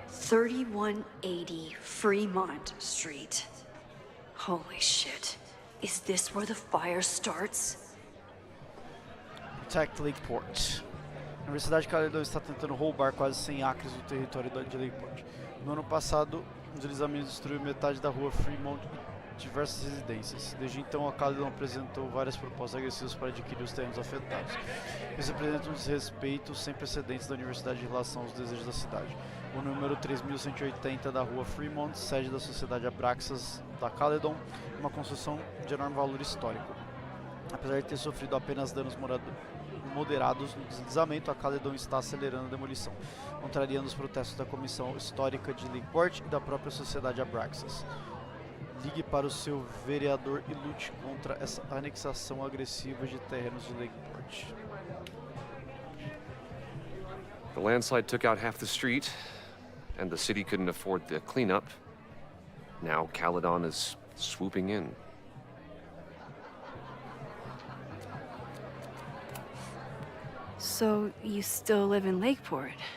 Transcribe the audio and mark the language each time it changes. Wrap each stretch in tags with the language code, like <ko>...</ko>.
<en>$3180 Fremont Street. Holy shit. Is this where the fire starts? Protect Lakeport.</en> <pt>A Universidade de Caledon está tentando roubar quase 100 acres do território de Lakeport. No ano passado, um deslizamento destruiu metade da rua Fremont e diversas residências. Desde então, a Caledon apresentou várias propostas agressivas para adquirir os terrenos afetados. Isso representa um desrespeito sem precedentes da Universidade em relação aos desejos da cidade. O número 3180 da rua Fremont, sede da Sociedade Abraxas da Caledon, é uma construção de enorme valor histórico. Apesar de ter sofrido apenas danos moderados no deslizamento, a Caledon está acelerando a demolição, contrariando os protestos da Comissão Histórica de Lakeport e da própria Sociedade Abraxas. Ligue para o seu vereador e lute contra essa anexação agressiva de terrenos de Lakeport.</pt> <en>The landslide took out half the street, and the city couldn't afford the cleanup. Now Caledon is swooping in. So, you still live in Lakeport?</en>